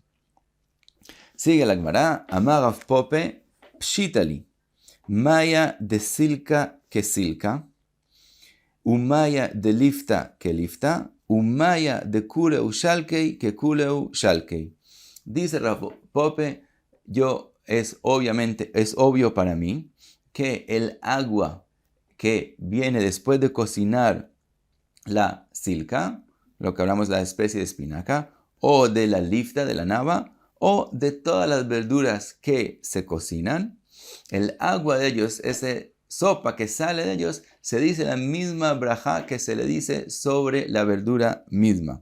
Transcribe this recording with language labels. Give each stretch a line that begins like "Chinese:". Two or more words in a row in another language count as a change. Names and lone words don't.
Spanish: Sigue la Gemara,
Aramaic: אמר רב פפא פשיטא לי מיא דסלקא כסלקא ומיא דליפתא כליפתא ומיא דכולהו שלקי ככולהו שלקי.
Spanish: Dice Rav Pope, es obvio para mí, que el agua que viene después de cocinar la silka, lo que hablamos de la especie de espinaca, o de la lifta, de la nava, o de todas las verduras que se cocinan, el agua de ellos, esa sopa que sale de ellos, se dice la misma brajá que se le dice sobre la verdura misma.